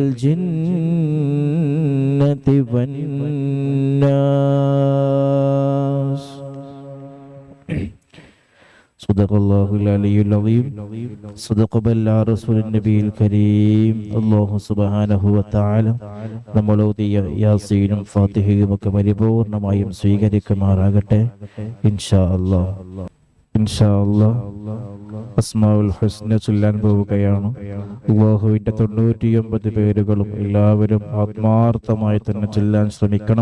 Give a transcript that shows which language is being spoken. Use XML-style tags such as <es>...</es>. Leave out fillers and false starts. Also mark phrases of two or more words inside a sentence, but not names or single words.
<ar>الجنة والناس صدق الله العلي العظيم صدق بلغ رسول النبي الكريم الله سبحانه وتعالى</ar> <ml>നമ്മളോതിയ യാസീനും ഫാത്തിഹയും ഒക്കെ പരിപൂർണമായും സ്വീകരിക്കുമാറാകട്ടെ</ml> <ar>إن شاء الله. الأسماء الحسنى</ar> <ml>ചൊല്ലാൻ പോവുകയാണ്. അല്ലാഹുവിന്റെ 99 പേരുകളും എല്ലാവരും ആത്മാർത്ഥമായി തന്നെ ചൊല്ലാൻ ശ്രമിക്കണം.</ml>